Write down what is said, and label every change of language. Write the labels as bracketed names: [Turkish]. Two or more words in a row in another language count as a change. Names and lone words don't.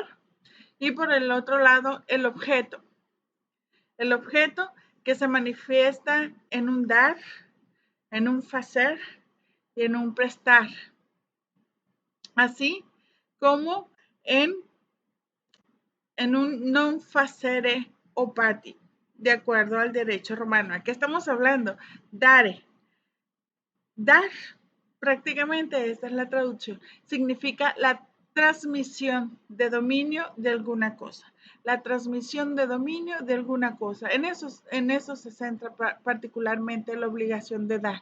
[Spanish] Y por el otro lado, el objeto. El objeto que se manifiesta en un dar, en un facer y en un prestar. Así como en un [Latin] non facere opati, [Spanish] de acuerdo al derecho romano. ¿A qué estamos hablando? Dare. Dar, prácticamente esta es la traducción, significa la transmisión de dominio de alguna cosa. La transmisión de dominio de alguna cosa. En eso se centra particularmente la obligación de dar.